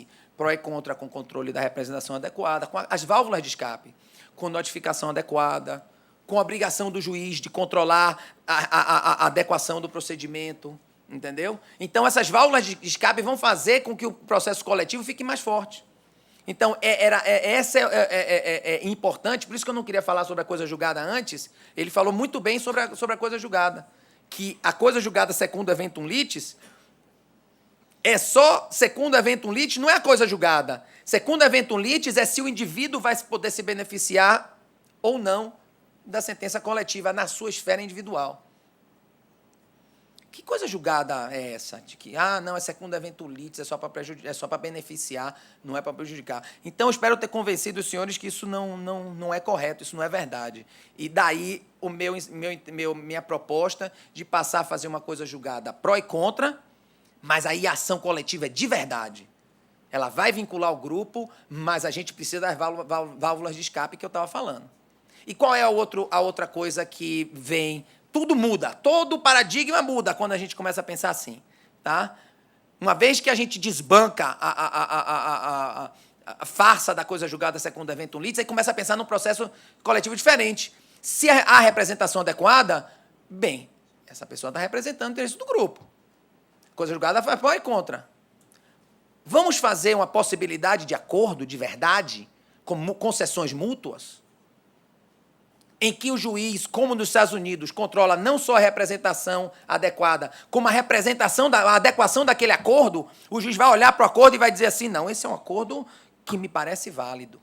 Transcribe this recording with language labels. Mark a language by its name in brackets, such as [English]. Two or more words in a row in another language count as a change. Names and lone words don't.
[Portuguese] Pró e contra com controle da representação adequada, com as válvulas de escape, com notificação adequada, com a obrigação do juiz de controlar a adequação do procedimento, entendeu? Então, essas válvulas de escape vão fazer com que o processo coletivo fique mais forte. Então, essa é importante, por isso que eu não queria falar sobre a coisa julgada antes. Ele falou muito bem sobre a coisa julgada, que a coisa julgada [Latin] secundum eventum litis [Portuguese] é só [Latin] secundum eventum litis, [Portuguese] não é a coisa julgada. [Latin] Secundum eventum litis [Portuguese] é se o indivíduo vai poder se beneficiar ou não da sentença coletiva na sua esfera individual. Que coisa julgada é essa? De que, não, é [Latin] secundum eventum litis, [Portuguese] é só para beneficiar, não é para prejudicar. Então, eu espero ter convencido os senhores que isso não é correto, isso não é verdade. E daí minha proposta de passar a fazer uma coisa julgada pró e contra, mas aí a ação coletiva é de verdade. Ela vai vincular o grupo, mas a gente precisa das válvulas de escape que eu estava falando. E qual é a outra coisa que vem? Tudo muda, todo o paradigma muda quando a gente começa a pensar assim. Tá? Uma vez que a gente desbanca a farsa da coisa julgada [Latin] secundum eventum litis, [Portuguese] aí começa a pensar num processo coletivo diferente. Se há representação adequada, bem, essa pessoa está representando o interesse do grupo. Coisa julgada faz pró e contra. Vamos fazer uma possibilidade de acordo de verdade como concessões mútuas, em que o juiz, como nos Estados Unidos, controla não só a representação adequada, como a adequação daquele acordo, o juiz vai olhar para o acordo e vai dizer assim, não, esse é um acordo que me parece válido.